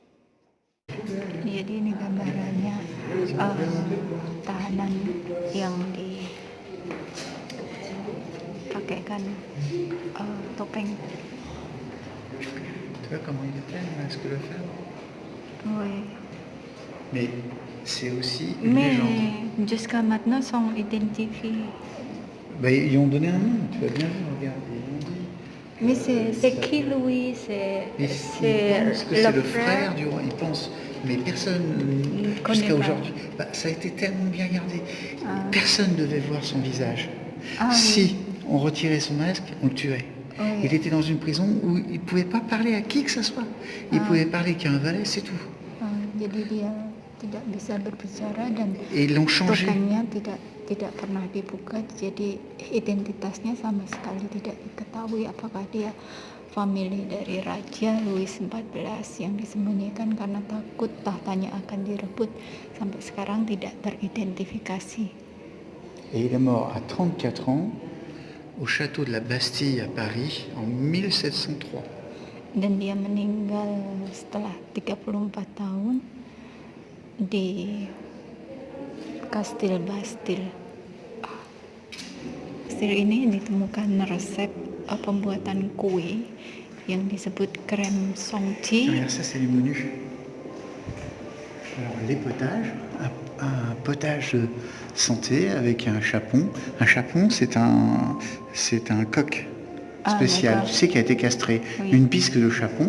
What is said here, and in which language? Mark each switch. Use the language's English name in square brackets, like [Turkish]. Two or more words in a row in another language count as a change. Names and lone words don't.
[Indonesian] Jadi ini gambarannya tahanan yang memberikan topeng. [French] Tu vois comment il est plein, là, ce que le faire. Oui. Mais c'est aussi une légende. Mais jusqu'à maintenant, sont identifiés. Bah, ils ont donné un nom, tu vas bien voir, regarde. Ils ont dit. Mais c'est qui Louis? Et ils C'est pensent que c'est le frère du roi. Ils pensent, mais personne, connaît jusqu'à pas. aujourd'hui, ça a été tellement bien gardé. Personne ne devait voir son visage. Ah, Si on retirait son masque, on le tuait. Oui. Il était dans une prison où il ne pouvait pas parler à qui que ce soit. Il pouvait parler qu'à un valet, c'est tout. [Indonesian] Jadi dia tidak bisa berbicara dan [French] Et ils l'ont changé. [Indonesian] topengnya tidak pernah dibuka, jadi identitasnya sama sekali tidak diketahui apakah dia famili dari Raja Louis XIV yang disembunyikan karena takut tahtanya akan direbut. Sampai sekarang tidak teridentifikasi. [French] Et il est mort à 34 ans au château de la Bastille à Paris en 1703. [Indonesian] Dan dia meninggal setelah 34 tahun di Kastil Bastille. Kastil ini ditemukan resep pembuatan kue yang disebut [French] crème chantilly. Regarde, ça c'est les menus. Alors les potages, un potage santé avec un chapon. Un chapon, c'est un coq spécial, tu sais, qui a été castré. Oui. Une bisque de chapon